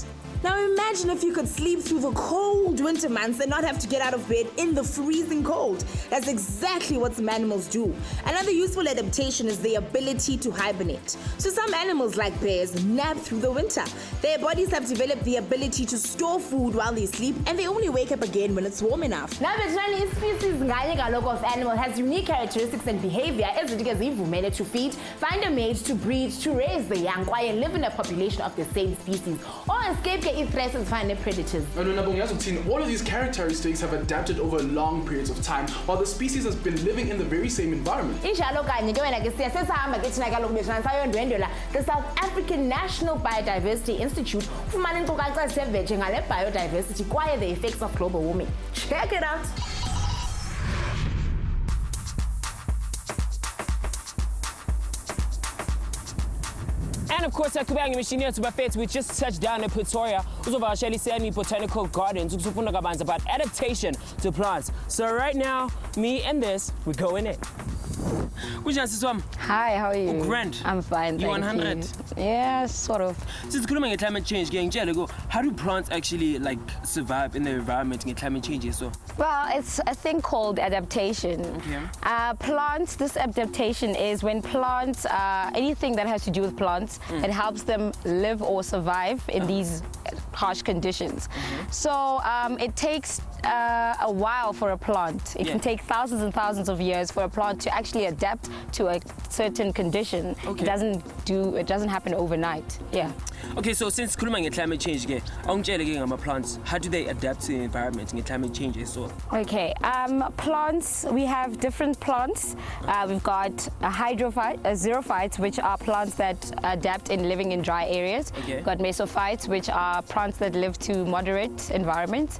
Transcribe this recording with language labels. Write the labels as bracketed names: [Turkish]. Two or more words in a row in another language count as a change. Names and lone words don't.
[English] Now imagine if you could sleep through the cold winter months and not have to get out of bed in the freezing cold. That's exactly what some animals do. Another useful adaptation is the ability to hibernate. So some animals like bears nap through the winter. Their bodies have developed the ability to store food while they sleep and they only wake up again when it's warm enough. Now bethu species [Xhosa] nganye kaloku [English] of animal has unique characteristics and behavior [Xhosa] ezithi ke zivumele [English] to feed, find a mate, to breed, to raise the young kwaye live in a population of the same species or escape i-threats [Xhosa] ezifana ne-predators. [English] No, Nabongi, as we've seen, all of these characteristics have adapted over long periods of time, while the species has been living in the very same environment. [Xhosa] Injalo kanye ke wena ke siya sesihamba ke thina kaloku bethu sayondwendwela the South African National Biodiversity Institute ufumana inkcukacha ezisevetshe ngale biodiversity kwaye [English] the effects of global warming. Check it out. And of course, [Xhosa] akubanga imishini yethu bafethu, [English] we just touched down in Pretoria. [Zulu] Uzovakashela iSemi Botanical Gardens ukufunda kabanzi [English] about adaptation to plants. So right now, me and this, we're going in. [Zulu] Kunjani sisi wami? [English] Hi, how are you? Grand. I'm fine, You thank 100? you. Yeah, sort of. Since [Zulu] sikhuluma nge-climate change, ngiyangitshela go, [English] how do plants actually like survive in the environment nge-climate change so? Well, it's a thing called adaptation. Okay. Plants, this adaptation is when plants, anything that has to do with plants, it helps them live or survive in these harsh conditions. So it takes a while for a plant. It can take thousands and thousands of years for a plant to actually adapt to a certain condition. Okay. It doesn't happen overnight. Yeah. Okay, so since [Zulu] sikhuluma nge-climate change ke, awungitshele ke ngama-plants, [English] how do they adapt to the environment nge-climate change so? Okay, plants, we have different plants. We've got xerophytes, which are plants that adapt in living in dry areas. Okay. We've got mesophytes, which are plants that live to moderate environments.